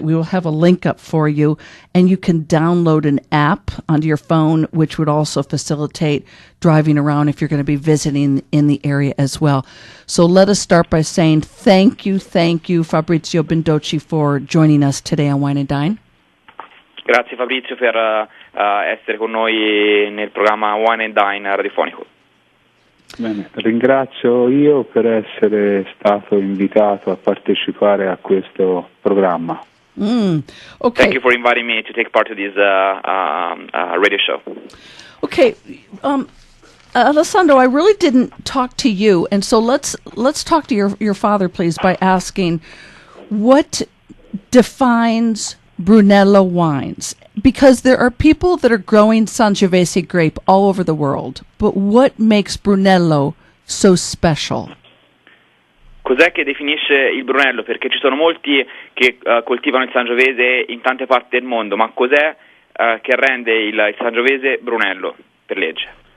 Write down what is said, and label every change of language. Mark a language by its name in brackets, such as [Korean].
[English] We will have a link up for you, and you can download an app onto your phone, which would also facilitate driving around if you're going to be visiting in the area as well. So let us start by saying thank you, Fabrizio Bindocci, for joining us today on Wine and Dine. [Italian] Grazie Fabrizio per essere con noi nel programma Wine and Dine radiofonico. Bene, ringrazio io per essere stato invitato a partecipare a questo programma. [English] Okay. Thank you for inviting me to take part of this radio show. Okay, Alessandro, I really didn't talk to you, and so let's talk to your father, please, by asking what defines Brunello wines, because there are people that are growing Sangiovese grape all over the world, but what makes Brunello so special? [Italian] Cos'è che definisce il Brunello? Perché ci sono molti che coltivano il Sangiovese in tante parti del mondo, ma cos'è che rende il Sangiovese Brunello per legge?